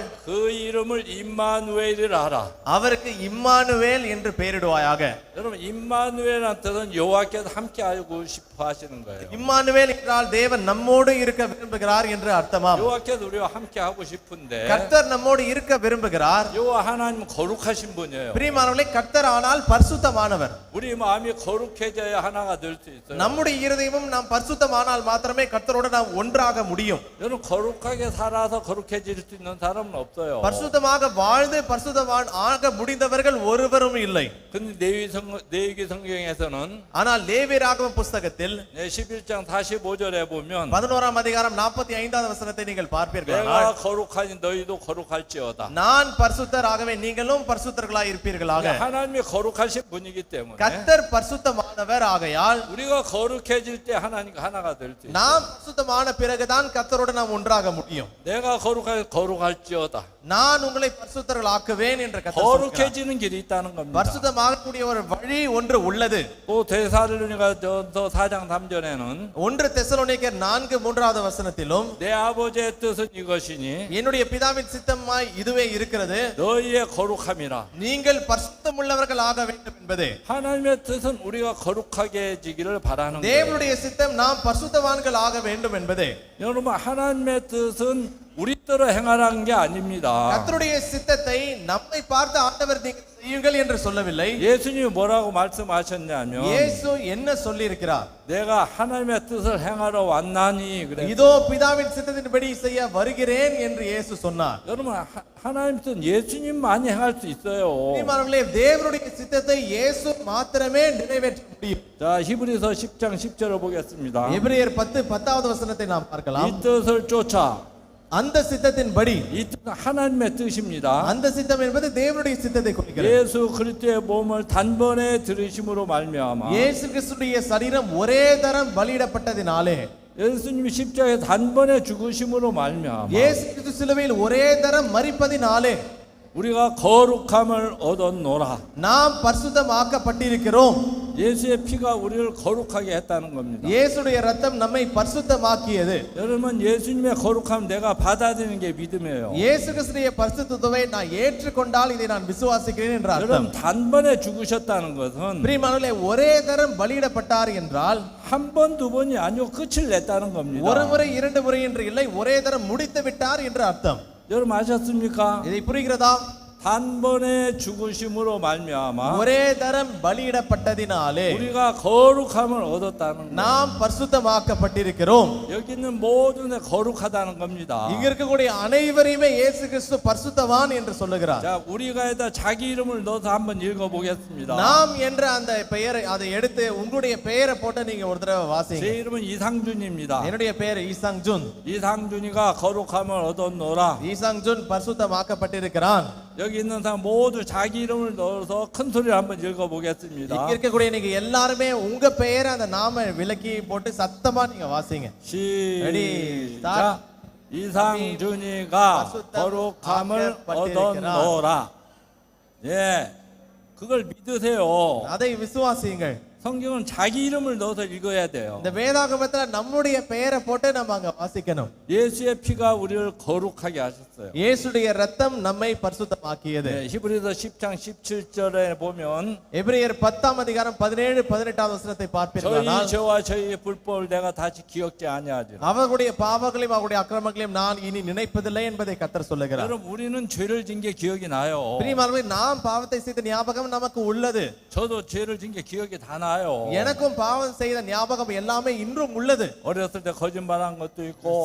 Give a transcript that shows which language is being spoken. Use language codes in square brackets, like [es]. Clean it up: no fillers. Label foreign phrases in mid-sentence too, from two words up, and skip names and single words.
[ko] 그 이름을 임마누엘이라 하라. [ta] அவருக்கு இம்மானுவேல் என்று பெயரிடுவாயாக. [ko] 여러분 임마누엘이라는 뜻은 여호와께서 함께 하고 싶어 하시는 거예요. [ta] இம்மானுவேல் என்றால் தேவன் நம்மோடு இருக்க விரும்புகிறார் என்று அர்த்தமாம். [ko] 여호와께서 우리와 함께 하고 싶은데 [ta] கர்த்தர் நம்மோடு இருக்க விரும்புகிறார். [ko] 여호와 하나님은 거룩하신 분이에요. [ta] பிரியமானவர்களே, கர்த்தர் ஆனால் பரிசுத்தமானவர். [ko] 우리 마음이 거룩해져야 하나가 될 수 있어요. [ta] நம்முடைய இருதயமும் நாம் பரிசுத்தமானால் மாத்திரமே கர்த்தரோடு நாம் ஒன்றாக முடியும். [ko] 여러분 거룩하게 살아서 거룩해질 수 있는 사람은 없어요. [ta] பரிசுத்தமாக வாழ்ந்து பரிசுத்தவான் ஆக முடிந்தவர்கள் ஒருவரும் இல்லை. [ko] 근데 레위기 성경에서는 [ta] ஆனால் லேவியராகம புஸ்தகத்தில் [ko] 11장 45절에 보면 [ta] 11ஆம் அதிகாரம் 45வது வசனத்தை நீங்கள் பார்ப்பீர்கள். [ko] 내가 거룩하니 너희도 거룩할지어다. [ta] நான் பரிசுத்தராகவே நீங்களும் பரிசுத்தர்களாய் இருப்பீர்களாக. [ko] 하나님이 거룩하신 분이기 때문에 [ta] கர்த்தர் பரிசுத்தமானவர் ஆகையால் [ko] 우리가 거룩해질 때 하나님과 하나가 될 수 있어요. [ta] நாம் பரிசுத்தமான பிறகுதான் கர்த்தரோடு நாம் ஒன்றாக முடியும். [ko] 내가 거룩할지어다. [ta] நான் உங்களை பரிசுத்தர்களாக்குவேன் என்ற கர்த்தர் சொல்கிறார். [ko] 거룩해지는 길이 있다는 겁니다. [ta] பரிசுத்தமாகக்கூடிய ஒரு வழி ஒன்று உள்ளது. [ko] 또 데살로니가 4장 3절에는 [ta] 1 தெசலோனிக்கர் 4:3வது வசனத்திலும் [ko] 내 아버지의 뜻은 이것이니 [ta] என்னுடைய பிதாவின் சித்தமாய் இதுவே இருக்கிறது, [ko] 너희의 거룩함이라. [ta] நீங்கள் பரிசுத்தமுள்ளவர்கள் ஆக வேண்டும் என்பதே. [ko] 하나님의 뜻은 우리가 거룩하게 해지기를 바라는 거예요. [ta] தேவனுடைய சித்தம் நாம் பரிசுத்தவான்கள் ஆக வேண்டும் என்பதே. [ko] 여러분 하나님의 뜻은 우리 뜻대로 행하라는 게 아닙니다. [ta] கர்த்தருடைய சித்தத்தை நம்மை பார்த்து ஆண்டவர் நீங்கள் செய்யுங்கள் என்று சொல்லவில்லை. [ko] 예수님이 뭐라고 말씀하셨냐면 [ta] இயேசு என்ன சொல்லி இருக்கிறார்? [ko] 내가 하나님의 뜻을 행하러 왔나니 그래. [ta] இதோ பிதாவின் சித்தத்தின்படி செய்ய வருகிறேன் என்று இயேசு சொன்னார். [ko] 여러분 하나님 뜻 예수님만이 행할 수 있어요. [ta] பிரியமானவர்களே, தேவனுடைய சித்தத்தை இயேசு மாத்திரமே நிறைவேற்ற முடியும். [ko] 자 히브리서 10장 10절을 보겠습니다. [ta] எபிரேயர் 10:10வது வசனத்தை நாம் பார்க்கலாம். [ko] 이 뜻을 쫓아. [ta] அந்த சித்தத்தின்படி, [ko] 이 뜻은 하나님의 뜻입니다. [ta] அந்த சித்தம் என்பது தேவனுடைய சித்தத்தை குறிக்கிறது. [ko] 예수 그리스도의 몸을 단번에 들으심으로 말미암아 [ta] இயேசு கிறிஸ்துடைய சரீரம் ஒரே தரம் பலியிடப்பட்டதினாலே, [ko] 예수님이 십자가에 단번에 죽으심으로 말미암아 [ta] இயேசு கிறிஸ்து சிலுவையில் ஒரே தரம் மரிப்பதினாலே [ko] 우리가 거룩함을 얻었노라. [ta] நாம் பரிசுத்தமாக்கப்பட்டிருக்கிறோம். [ko] 예수의 피가 우리를 거룩하게 했다는 겁니다. [ta] இயேசுடைய ரத்தம் நம்மை பரிசுத்தமாக்கியது. [ko] 여러분 예수님의 거룩함 내가 받아들이는 게 믿음이에요. [ta] இயேசு கிறிஸ்துடைய பரிசுத்தத்தை நான் ஏற்றுக்கொண்டால் இதை நான் விசுவாசிக்கிறேன் என்ற அர்த்தம். [ko] 여러분 단번에 죽으셨다는 것은 [ta] பிரியமானவர்களே, ஒரே தரம் பலியிடப்பட்டார் என்றால் [ko] 한 번 두 번이 아니고 끝을 냈다는 겁니다. [ta] ஒரு முறை இரண்டு முறை என்று இல்லை, ஒரே தரம் முடித்து விட்டார் என்று அர்த்தம். [ko] 여러분 아셨습니까? [ta] இதை புரிகிறதா? [ko] 단번에 죽으심으로 말미암아 [ta] ஒரே தரம் பலியிடப்பட்டதினாலே [ko] 우리가 거룩함을 얻었다는 거예요. [ta] நாம் பரிசுத்தமாக்கப்பட்டிருக்கிறோம். [ko] 여기 있는 모두는 거룩하다는 겁니다. [ta] இங்க இருக்கக்கூடிய அனைவரையுமே இயேசு கிறிஸ்து பரிசுத்தவான் என்று சொல்லுகிறார். [ko] 자, 우리가에다 자기 이름을 넣어서 한번 읽어보겠습니다. [ta] நாம் என்ற அந்த பெயரை அதை எடுத்து உங்களுடைய பெயரை போட்டு நீங்க ஒரு தடவை [ko] 제 [ta] வாசிங்க. [ko] 이름은 이상준입니다. [ta] என்னுடைய பெயர் ஈசாங்ஜுன். [ko] 이상준이가 거룩함을 얻었노라. [ta] ஈசாங்ஜுன் பரிசுத்தமாக்கப்பட்டிருக்கிறான். [ko] 여기 있는 사람 모두 자기 이름을 넣어서 큰 소리로 한번 [ta] இங்க [ko] 읽어보겠습니다. [ta] இருக்கக்கூடிய நீங்க எல்லாருமே உங்க பெயரை அந்த நாம விலக்கி போட்டு சத்தமா நீங்க வாசிங்க. [ko] 시작. 이상준이가 거룩함을 얻었노라. 예, 그걸 믿으세요. [ta] அதை விசுவாசியுங்கள். [ko] 성경은 자기 이름을 넣어서 읽어야 돼요. [ta] இந்த வேதாகமத்துல நம்முடைய பெயரை போட்டு நம்ம அங்க வாசிக்கணும். [ko] 예수의 피가 우리를 거룩하게 하셨어요. [ta] இயேசுடைய இரத்தம் நம்மை பரிசுத்தமாக்கியது. [ko] 네, 히브리서 10장 17절에 보면 [ta] எபிரேயர் 10ஆம் அதிகாரம் 17 18ஆம் வசனத்தை [ko] 저희 [ta] பார்ப்பீர்களானால் [ko] 죄와 저희의 불법을 내가 다시 기억지 아니하리라. [ta] அவர்களுடைய பாவங்களையும் அவருடைய அக்கிரமங்களையும் நான் இனி நினைப்பதில்லை என்பதை கர்த்தர் சொல்லுகிறார். [ko] 여러분 우리는 죄를 진 게 기억이 나요. [ta] பிரியமானவர்களே, நாம் பாவத்தை செய்த ஞாபகம் நமக்கு உள்ளது. [ko] 저도 죄를 진 게 기억이 다 나요. [ta] எனக்கும் பாவம் செய்த ஞாபகம் எல்லாமே இன்றும் உள்ளது. [ko] 어렸을 때 거짓말한 것도 있고